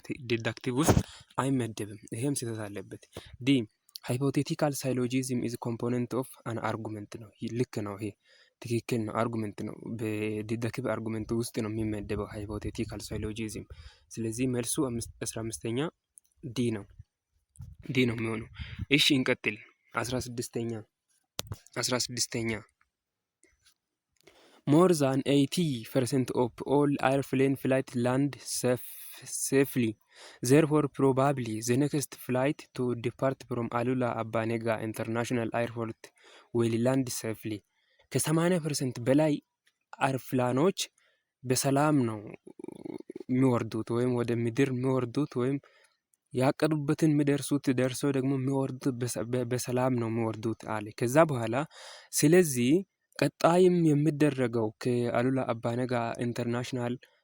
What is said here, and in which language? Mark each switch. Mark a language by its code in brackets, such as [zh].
[am] ዲዳክቲቭ ውስጥ አይመደብም። ይሄም ስህተት አለበት። ዲ ሃይፖቴቲካል ሳይሎጂዝም ኢዝ ኮምፖነንት ኦፍ አን አርጉመንት ነው። ልክ ነው፣ ይሄ ትክክል ነው። አርጉመንት ነው፣ በዲዳክቲቭ አርጉመንት ውስጥ ነው የሚመደበው ሃይፖቴቲካል ሳይሎጂዝም። ስለዚህ መልሱ 15ኛ ዲ ነው፣ ዲ ነው የሚሆነው። እሺ እንቀጥል። 16ኛ [en] 16ኛ more than 80% of all airplane flight land safely. Therefore, probably the next flight to depart from Alula Abba Nega International Airport will land safely. [am] ከ80% በላይ አውሮፕላኖች በሰላም ነው የሚወርዱት ወይም ወደ ምድር የሚወርዱት ወይም ያቀዱበትን የሚደርሱት ደርሰው ደግሞ የሚወርዱት በሰላም ነው የሚወርዱት አለ። ከዛ በኋላ ስለዚህ ቀጣይም የሚደረገው ከአሉላ አባነጋ ኢንተርናሽናል